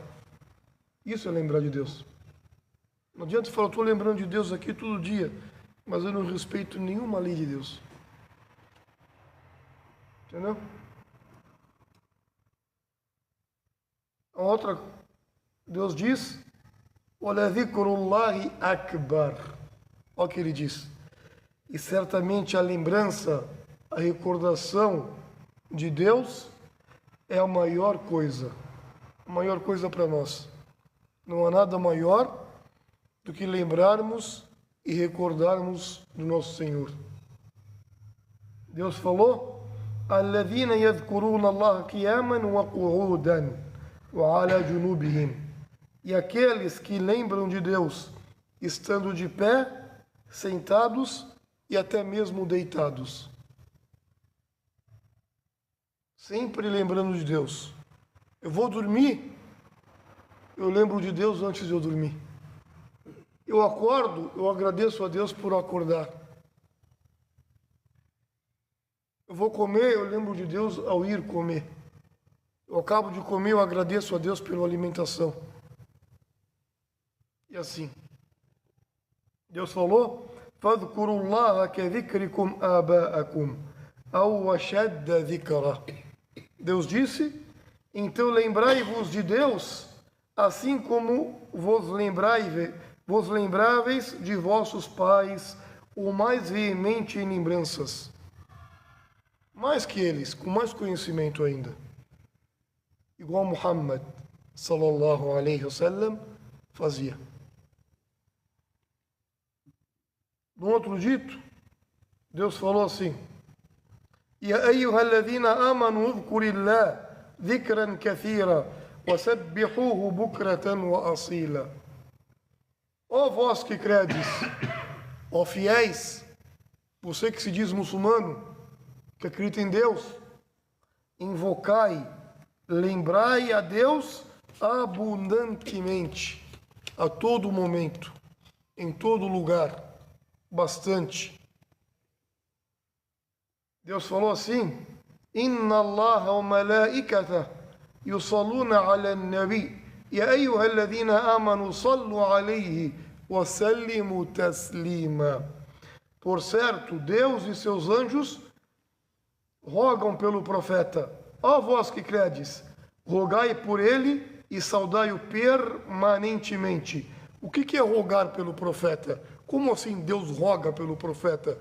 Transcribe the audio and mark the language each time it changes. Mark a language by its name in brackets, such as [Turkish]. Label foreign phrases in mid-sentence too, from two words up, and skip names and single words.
[Portuguese] Isso é lembrar de Deus. Não adianta falar, estou lembrando de Deus aqui todo dia, mas eu não respeito nenhuma lei de Deus. Entendeu? A outra, Deus diz, [Arabic] وَلَذِكْرُ akbar. [Portuguese] Olha o que ele diz. E certamente a lembrança, a recordação de Deus é a maior coisa. A maior coisa para nós. Não há nada maior do que lembrarmos e recordarmos do nosso Senhor. Deus falou: [Arabic] الذين يذكرون الله قياما وقعودا وعلى جنوبهم. [Portuguese] E aqueles que lembram de Deus estando de pé, sentados e até mesmo deitados. Sempre lembrando de Deus. Eu vou dormir, eu lembro de Deus antes de eu dormir. Eu acordo, eu agradeço a Deus por acordar. Eu vou comer, eu lembro de Deus ao ir comer. Eu acabo de comer, eu agradeço a Deus pela alimentação. E assim. Deus falou: [Arabic] فَاذْكُرُوا اللَّهَ كَذِكْرِكُمْ آبَاءَكُمْ أَوْ أَشَدَّ ذِكْرًا. [Portuguese] Deus disse: então lembrai-vos de Deus, assim como vos lembráveis de vossos pais, o mais veemente em lembranças. Mais que eles, com mais conhecimento ainda. Igual Muhammad, [Arabic] صلى الله عليه وسلم, [Portuguese] fazia. No outro dito, Deus falou assim: [Arabic] يا أيها الذين آمنوا اذكروا الله ذكرا كثيرا وسبحوه بكرة وأصيلا. [Portuguese] Ó vós que credes, ó fiéis, você que se diz muçulmano, que acredita em Deus, invocai, lembrai a Deus abundantemente, a todo momento, em todo lugar, bastante. Deus falou assim: [Arabic] إن الله وملائكته يصلون على النبي يا أيها الذين آمنوا صلوا عليه وسلموا تسليما. [Portuguese] Por certo, Deus e seus anjos rogam pelo profeta. Ó vós que credes, rogai por ele e saudai-o permanentemente. O que é rogar pelo profeta? Como assim Deus roga pelo profeta?